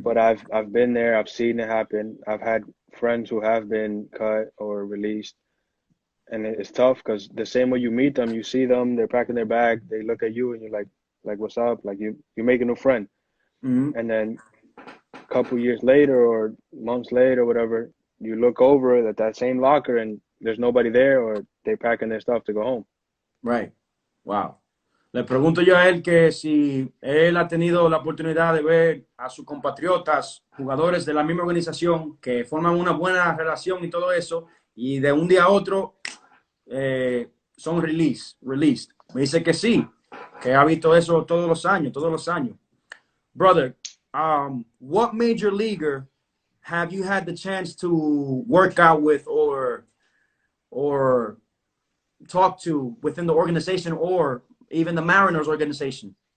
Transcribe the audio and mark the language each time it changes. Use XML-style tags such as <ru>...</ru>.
<en>But I've been there, I've seen it happen. I've had friends who have been cut or released, and it's tough because the same way you meet them, you see them, they're packing their bag, they look at you and you're like what's up? Like you make a new friend. Mm-hmm. And then a couple years later or months later, whatever, you look over at that same locker and there's nobody there, or they're packing their stuff to go home. Right. Wow.</en> <es>Le pregunto yo a él que si él ha tenido la oportunidad de ver a sus compatriotas, jugadores de la misma organización, que forman una buena relación y todo eso, y de un día a otro son released. Me dice que sí, que ha visto eso todos los años.</es> <en>Brother, what major leaguer have you had the chance to work out with or talk to within the organization or even the Mariners organization?</en>